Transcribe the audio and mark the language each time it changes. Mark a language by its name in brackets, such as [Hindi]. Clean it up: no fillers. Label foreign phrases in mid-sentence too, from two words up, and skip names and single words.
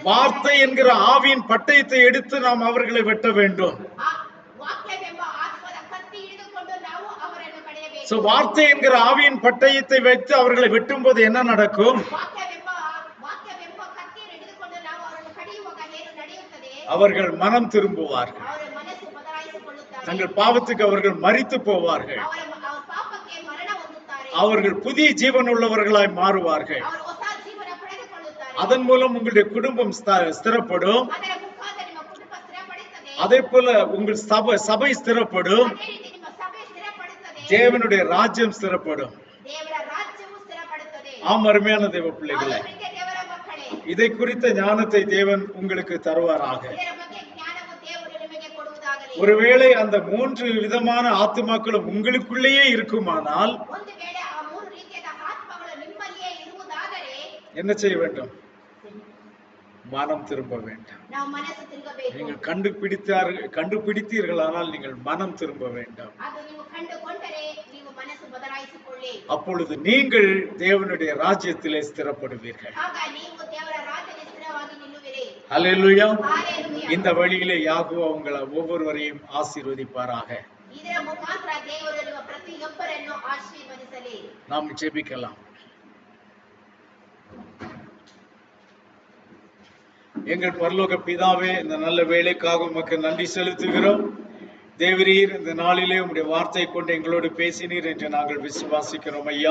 [Tamil] வார்த்தை என்கிற ஆவியின் பட்டயத்தை எடுத்து நாம் அவர்களை வெட்ட வேண்டும். [Kannada] ಆ ವಾಕ್ಯವೆಂಬ ಆತ್ಮದ ಕತ್ತಿ ಹಿಡಿದುಕೊಂಡು ನಾವು ಅವರನ್ನು ಕಡಿಯಬೇಕು. [Tamil] சோ வார்த்தை என்கிற ஆவியின் பட்டயத்தை வைத்து அவர்களை வெட்டும் போது என்ன நடக்கும்? [Kannada] ವಾಕ್ಯವೆಂಬ ಕತ್ತಿಯನ್ನು ಹಿಡಿದುಕೊಂಡು ನಾವು ಅವರನ್ನು ಕಡಿಯುವಾಗ ಏನು ನಡೆಯುತ್ತದೆ? [Tamil] அவர்கள் மனம் திரும்புவார்கள். [Kannada] ಅವರ ಮನಸ್ಸು ಬದಲಾಯಿಸಿಕೊಳ್ಳುತ್ತಾರೆ. [Tamil] தங்கள் பாவத்துக்கு அவர்கள் மரித்து போவார்கள். [Kannada] ಅವರ ಪಾಪಕ್ಕೆ ಮರಣ ಹೊಂದುತ್ತಾರೆ. [Tamil] அவர்கள் புதிய ஜீவன் உள்ளவர்களாய் மாறுவார்கள். [Kannada] ಅವರು ಹೊಸ ಜೀವನ ಪಡೆದುಕೊಳ್ಳುತ್ತಾರೆ. [Tamil] அதன் மூலம் உங்களுடைய குடும்பம் ஸ்திரப்படும். [Kannada] ಅದರ ಮುಖಾಂತರ ನಿಮ್ಮ ಕುಟುಂಬ ಸ್ಥಿರಪಡುತ್ತದೆ. [Tamil] அதே போல உங்கள் சபை ஸ்திரப்படும். [Kannada] ಅದೇ ರೀತಿ ನಿಮ್ಮ ಸಭೆ ಸ್ಥಿರಪಡುತ್ತದೆ. [Tamil] தேவனுடைய ராஜ்யம் ஸ்திரப்படும். [Kannada] ದೇವರ ರಾಜ್ಯವು ಸ್ಥಿರಪಡುತ್ತದೆ. [Tamil] ஆம், அருமையான தேவ பிள்ளைகளே, [Kannada] ಪ್ರೀತಿಯ ದೇವರ ಮಕ್ಕಳೇ, [Tamil] இதை குறித்த ஞானத்தை தேவன் உங்களுக்கு தருவாராக. [Kannada] ಇದರ ಬಗ್ಗೆ ಜ್ಞಾನವು ದೇವರು ನಿಮಗೆ ಕೊಡುವುದಾಗಲಿ. [Tamil] ஒருவேளை அந்த 3 விதமான ஆத்துமாக்களும் உங்களுக்குள்ளேயே இருக்குமானால் [Kannada] ಒಂದು ವೇಳೆ ಆ ಮೂರು ರೀತಿಯಾದ ಆತ್ಮಗಳು ನಿಮ್ಮಲ್ಲಿಯೇ ಇರುವುದಾದರೆ [Tamil] என்ன செய்ய வேண்டும்? மனம் திரும்ப வேண்டும். [Kannada] ನಾವು ಮನಸ್ಸು ತಿರುಗಬೇಕು. [Tamil] நீங்கள் கண்டுபிடித்தீர்களானால் நீங்கள் மனம் திரும்ப வேண்டும். [Kannada] ಅದು ನೀವು ಕಂಡುಕೊಂಡರೆ ನೀವು ಮನಸ್ಸು ಬದಲಾಯಿಸಿಕೊಳ್ಳಿ. [Tamil] அப்பொழுது நீங்கள் தேவனுடைய ராஜ்யத்திலே ஸ்திரப்படுவீர்கள். [Kannada] ಆಗ ನೀವು ದೇವರ ರಾಜ್ಯದಲ್ಲಿ ಸ್ಥಿರವಾಗಿ ನಿಲ್ಲುವಿರಿ. [Tamil] ஹல்லேலூயா. [Kannada] ಹಾಲೆಲೂಯಾ. [Tamil] இந்த வழியிலே யாகுவா உங்களை ஒவ்வொருவரையும் ஆசீர்வதிப்பாராக. [Kannada] ಇದರ ಮುಖಾಂತರ ದೇವರು ನಿಮ್ಮ ಪ್ರತಿಯೊಬ್ಬರನ್ನು ಆಶೀರ್ವದಿಸಲಿ. [Tamil] நாம் ஜெபிக்கலாம். எங்கள் பரலோக பிதாவே, இந்த நல்ல வேலைக்காக உமக்கு நன்றி செலுத்துகிறோம். தேவரீர், இந்த நாளிலே உம்முடைய வார்த்தை கொண்டு எங்களோடு பேசினீர் என்று நாங்கள் விசுவாசிக்கிறோம் ஐயா.